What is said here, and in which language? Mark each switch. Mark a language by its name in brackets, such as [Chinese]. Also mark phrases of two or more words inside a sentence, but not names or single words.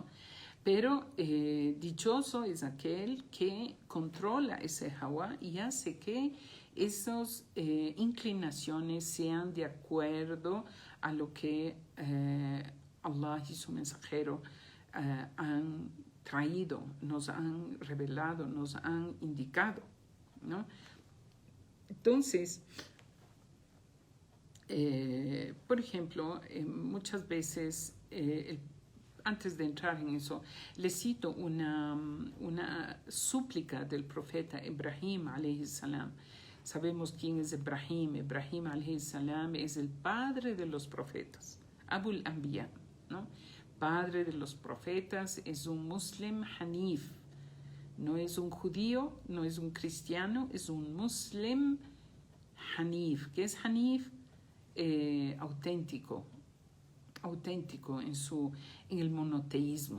[Spanish] Pero dichoso es aquel que controla ese hawa y hace que esas inclinaciones sean de acuerdo a lo que Allah y su mensajero han traído, nos han revelado, nos han indicado, ¿no? Entonces, por ejemplo, muchas veces, antes de entrar en eso, les cito una súplica del profeta Ibrahim [Arabic] عليه السلام. [Spanish] Sabemos quién es Ibrahim. Ibrahim [Arabic] عليه السلام [Spanish] es el padre de los profetas, [Arabic] أبو الأنبياء, [Spanish] ¿no? Padre de los profetas, es un [Arabic] مسلم حنيف, [Spanish] No es un judío, no es un cristiano, es un [Arabic] مسلم حنيف. [Spanish] ¿Qué es hanif? Auténtico en el monoteísmo.